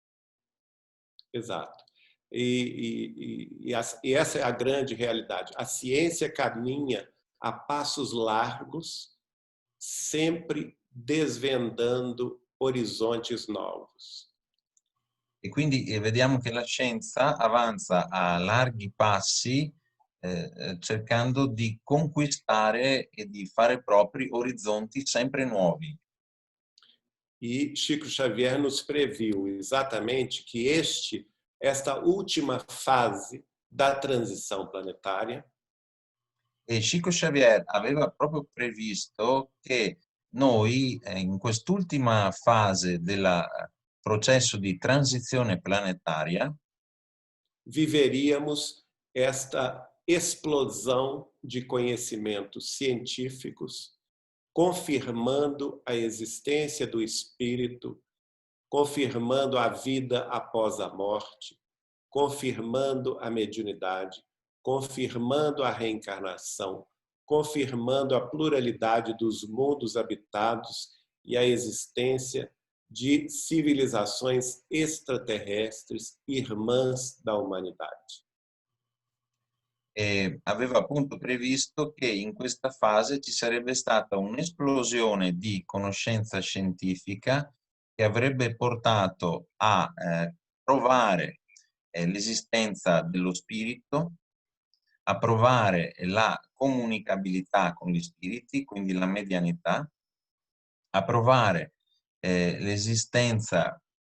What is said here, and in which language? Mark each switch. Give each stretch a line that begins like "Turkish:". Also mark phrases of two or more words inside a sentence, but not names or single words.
Portuguese: Exato. E essa é a grande realidade. A ciência caminha a passos largos, sempre desvendando horizontes novos.
Italian: E quindi vediamo che la scienza avanza a larghi passi, cercando di conquistare e di fare propri orizzonti sempre nuovi.
Portuguese: E Chico Xavier nos previu exatamente que esta última fase da transição planetária
Italian: E Chico Xavier aveva proprio previsto che noi in quest'ultima fase del processo di transizione planetaria
Portuguese: viveríamos esta explosão de conhecimentos científicos, confirmando a existência do espírito, confirmando a vida após a morte, confirmando a mediunidade, confirmando a reencarnação, confirmando a pluralidade dos mundos habitados e a existência de civilizações extraterrestres irmãs da humanidade.
Italian: Aveva appunto previsto che in questa fase ci sarebbe stata un'esplosione di conoscenza scientifica che avrebbe portato a provare l'esistenza dello spirito, a provare la comunicabilità con gli spiriti, quindi la medianità, a provare l'esistenza